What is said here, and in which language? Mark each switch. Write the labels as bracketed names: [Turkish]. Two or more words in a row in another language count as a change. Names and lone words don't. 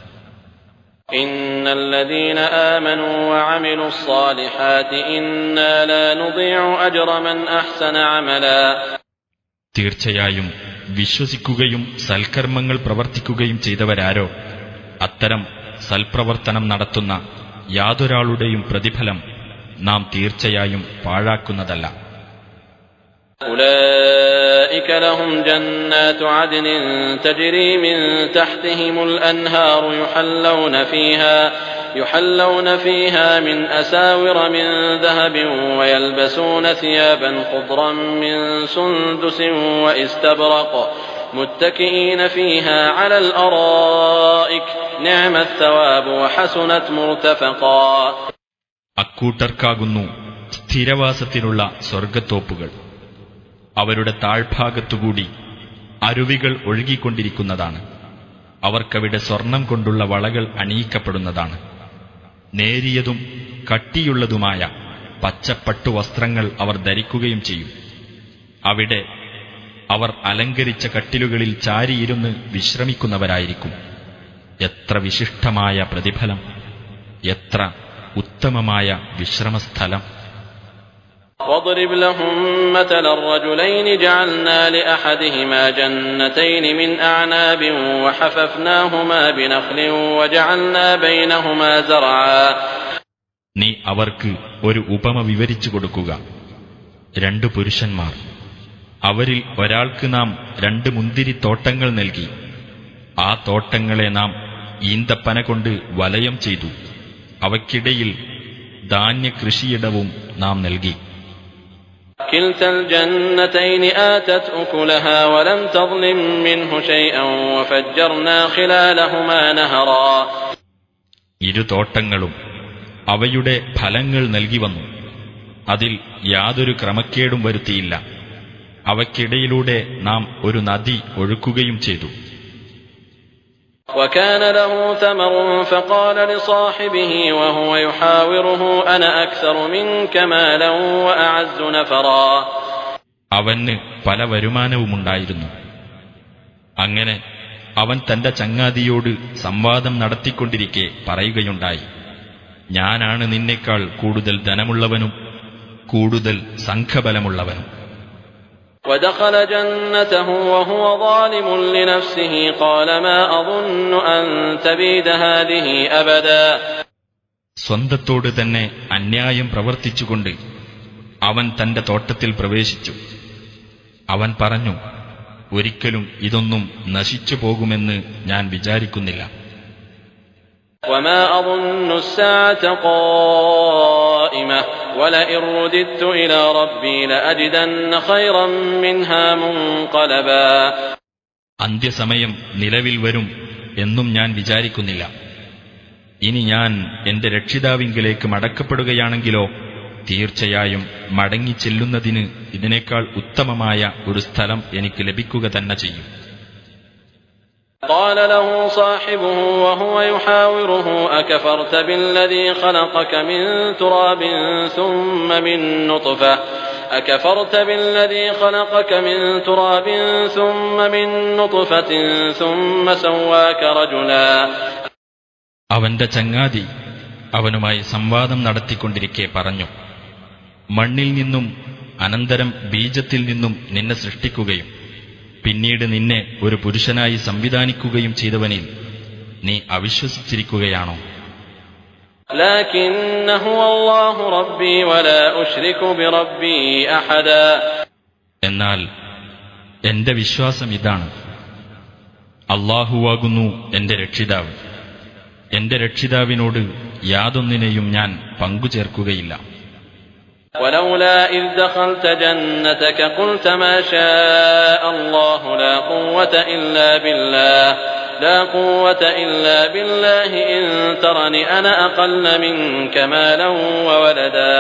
[Arabic] إن الذين آمنوا وعملوا الصالحات إنا لا نضيع أجر من أحسن عملا. [Malayalam] തീർച്ചയായും വിശ്വസിക്കുകയും സൽക്കർമ്മങ്ങൾ പ്രവർത്തിക്കുകയും ചെയ്തവരാരോ, അത്തരം സൽപ്രവർത്തനം നടത്തുന്ന യാതൊരാളുടെയും പ്രതിഫലം നാം തീർച്ചയായും പാഴാക്കുന്നതല്ല. [Arabic] أولئك لهم جنات عدن تجري من تحتهم الأنهار يحلون فيها من أساور من ذهب ويلبسون ثيابا خضرا من سندس واستبرق متكئين فيها على الأرائك نعم الثواب وحسنت مرتفقا. [Malayalam] അക്കൂട്ടർക്കാകുന്നു സ്ഥിരവാസത്തിനുള്ള സ്വർഗത്തോപ്പുകൾ. അവരുടെ താഴ്ഭാഗത്തുകൂടി അരുവികൾ ഒഴുകിക്കൊണ്ടിരിക്കുന്നതാണ്. അവർക്കവിടെ സ്വർണം കൊണ്ടുള്ള വളകൾ അണിയിക്കപ്പെടുന്നതാണ്. നേരിയതും കട്ടിയുള്ളതുമായ പച്ചപ്പട്ടുവസ്ത്രങ്ങൾ അവർ ധരിക്കുകയും ചെയ്യും. അവിടെ അവർ അലങ്കരിച്ച കട്ടിലുകളിൽ ചാരിയിരുന്ന് വിശ്രമിക്കുന്നവരായിരിക്കും. എത്ര വിശിഷ്ടമായ പ്രതിഫലം! എത്ര ഉത്തമമായ വിശ്രമസ്ഥലം! [Arabic] واضرب لهم مثل الرجلين جعلنا لأحدهما جنتين من أعناب وحففناهما بنخل وجعلنا بينهما زرعا. [Malayalam] നീ അവർക്ക് ഒരു ഉപമ വിവരിച്ചു കൊടുക്കുക. രണ്ടു പുരുഷന്മാർ, അവരിൽ ഒരാൾക്ക് നാം 2 മുന്തിരിത്തോട്ടങ്ങൾ നൽകി. ആ തോട്ടങ്ങളെ നാം ഈന്തപ്പന കൊണ്ട് വലയം ചെയ്തു. അവയ്ക്കിടയിൽ ധാന്യകൃഷിയിടവും നാം നൽകി. [Arabic] كلتا الجنتين آتت أكلها ولم تظلم منه شيئا وفجرنا خلالهما نهرا. [Malayalam] ഇരു തോട്ടങ്ങളും അവയുടെ ഫലങ്ങൾ നൽകി വന്നു. അതിൽ യാതൊരു ക്രമക്കേടും വരുത്തിയില്ല. അവയ്ക്കിടയിലൂടെ നാം ഒരു നദി ഒഴുക്കുകയും ചെയ്തു. [Arabic] وكان له ثمر فقال لصاحبه وهو يحاوره أنا أكثر منك مالا وأعز نفرا. [Malayalam] അവന് പല വരുമാനവുമുണ്ടായിരുന്നു. അങ്ങനെ അവൻ തന്റെ ചങ്ങാതിയോട് സംവാദം നടത്തിക്കൊണ്ടിരിക്കെ പറയുകയുണ്ടായി, ഞാനാണ് നിന്നേക്കാൾ കൂടുതൽ ധനമുള്ളവനും കൂടുതൽ സംഘബലമുള്ളവനും. [Arabic] ودخل جنته وهو ظالم لنفسه قال ما أظن أن تبيد هذه أبدا. [Malayalam] സ്വന്തത്തോട് തന്നെ അന്യായം പ്രവർത്തിച്ചുകൊണ്ട് അവൻ തന്റെ തോട്ടത്തിൽ പ്രവേശിച്ചു. അവൻ പറഞ്ഞു, ഒരിക്കലും ഇതൊന്നും നശിച്ചു പോകുമെന്ന് ഞാൻ വിചാരിക്കുന്നില്ല. [Arabic] وما أظن الساعة قائمة ولئن رددت إلى ربي لأجدن خيرا منها منقلبا. [Malayalam] അന്ത്യസമയം നിലവിൽ വരും എന്നും ഞാൻ വിചാരിക്കുന്നില്ല. ഇനി ഞാൻ എന്റെ രക്ഷിതാവിങ്കലേക്ക് മടക്കപ്പെടുകയാണെങ്കിലോ തീർച്ചയായും മടങ്ങിച്ചെല്ലുന്നതിന് ഇതിനേക്കാൾ ഉത്തമമായ ഒരു സ്ഥലം എനിക്ക് ലഭിക്കുക തന്നെ ചെയ്യും. [Arabic] قال له صاحبه وهو يحاوره أكفرت بالذي خلقك من تراب ثم من نطفة أكفرت بالذي خلقك من تراب ثم من نطفة ثم سواك رجلا. [Malayalam] അവന്റെ ചങ്ങാതി അവനുമായി സംവാദം നടത്തിക്കൊണ്ടിരിക്കെ പറഞ്ഞു, മണ്ണിൽ നിന്നും അനന്തരം ബീജത്തിൽ നിന്നും നിന്നെ സൃഷ്ടിക്കുകയും പിന്നീട് നിന്നെ ഒരു പുരുഷനായി സംവിധാനിക്കുകയും ചെയ്തവനിൽ നീ അവിശ്വസിച്ചിരിക്കുകയാണോ? [Arabic] لكن هو الله ربي ولا أشرك بربي أحدا. [Malayalam] എന്നാൽ എന്റെ വിശ്വാസം ഇതാണ്, അല്ലാഹുവാകുന്നു എന്റെ രക്ഷിതാവ്. എന്റെ രക്ഷിതാവിനോട് യാതൊന്നിനെയും ഞാൻ പങ്കുചേർക്കുകയില്ല. [Arabic] ولولا إذ دخلت جنتك قلت ما شاء الله لا قوة إلا بالله إن ترني أنا أقل منك مالا وولدا.